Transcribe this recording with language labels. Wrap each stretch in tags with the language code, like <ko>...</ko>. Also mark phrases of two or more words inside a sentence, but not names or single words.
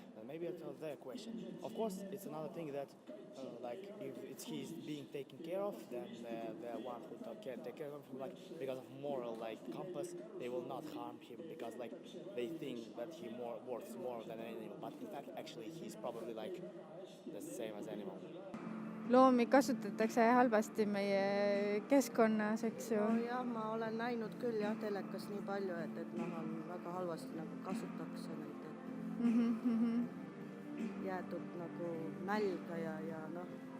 <en>And maybe it's not their question. Of course, it's another thing that, if he's being taken care of, then the one who take care of him, like because of moral like compass, they will not harm him because like they think that he worth more than an animal. But in fact, actually, he's probably like the same as animal.</en> <et>Loomi kasutatakse halvasti meie keskkonnas, eks ju. No jah, ma olen näinud küll jah telekas nii palju, et on väga halvasti nagu kasutatakse neid, et jäetud nagu nälga ja noh.</et>